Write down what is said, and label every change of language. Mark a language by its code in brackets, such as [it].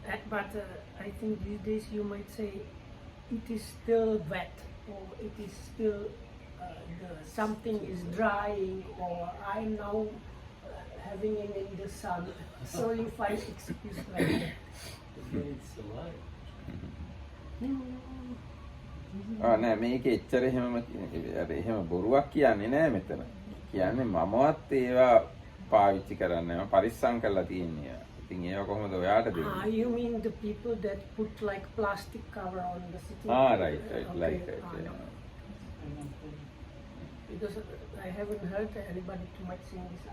[en] But I think these days you might say it is still wet, or it is still something is drying, or I'm now having it in the sun. So you find excuse like that. It's alive. [si] නෑ මේක එච්චර එහෙම බොරුවක් කියන්නේ නෑ මෙතන. කියන්නේ මමවත් ඒවා පාවිච්චි කරන්නේ නැහැ. පරිස්සම් කරලා තියෙන්නේ. ඉතින් ඒව කොහොමද ඔයාට දෙන්නේ? [en] You mean the people that put like plastic cover on the sitting? Right, like that. Because I haven't heard anybody too much saying this.